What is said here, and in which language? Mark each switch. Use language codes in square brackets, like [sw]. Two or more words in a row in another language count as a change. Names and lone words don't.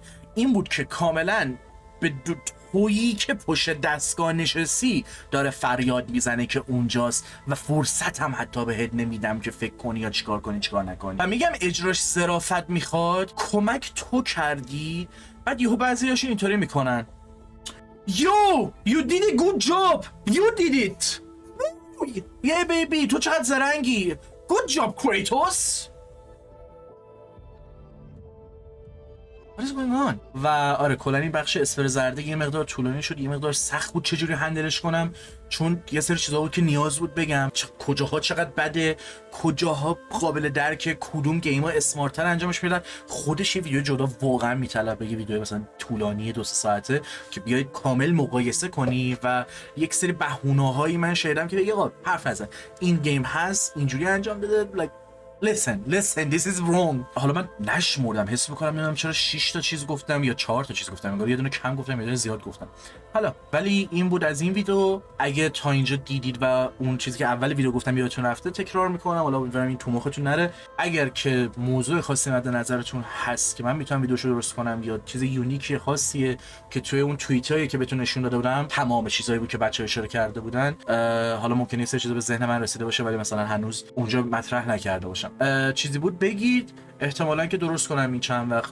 [fa] این بود که کاملا به تویی که پشت دستگاه نشستی داره فریاد میزنه که اونجاست و فرصت هم حتی بهت نمیدم که فکر کنی یا چیکار کنی چیکار نکنی. و میگم اجراش ظرافت میخواد، کمک تو کردی، بعد یهو بعضیاشو اینطوری میکنن [en] you did a good job, you did it, yeah baby [fa] تو چقدر زرنگی, [en] good job Kratos. What is going on؟ [fa] و آره کلا این بخش اسفر زرده یه مقدار طولانی شد، یه مقدار سخت بود چجوری هندلش کنم، چون یه سری چیزا بود که نیاز بود بگم کجاها چقدر بده، کجاها قابل درکه، کدوم گیم‌ها اسمارتر انجامش میدن. خودش یه ویدیو جدا واقعا میطلبه، یه ویدیو مثلا طولانی 2 ساعته که بیاید کامل مقایسه کنی و یک سری بهونه‌هایی من شنیدم که بگی آقا حرف نزن این گیم هست اینجوری انجام بده، [en] like listen this is wrong. [fa] حالا من نشمردم، حس میکنم نمیدونم چرا 6 تا چیز گفتم یا 4 تا چیز گفتم، انگار یه دونه کم گفتم یه دونه زیاد گفتم. حالا ولی این بود از این ویدیو. اگه تا اینجا دیدید و اون چیزی که اول ویدیو گفتم یادتون رفته تکرار میکنم، حالا امیدوارم این تو مختون نره. اگر که موضوع خاصی مد نظرتون هست که من میتونم ویدیوشو درست کنم یا چیز یونیکی خاصیه که توی اون توییتایی که بهتون نشون داده بودم تمام چیزایی بود که بچه‌ها اشاره کرده بودن، حالا ممکنه یه سری چیزا به ذهن من رسیده باشه ولی مثلا هنوز اونجا مطرح نکرده باشم، چیزی بود بگید، احتمالاً که درست کنم این چند وقت.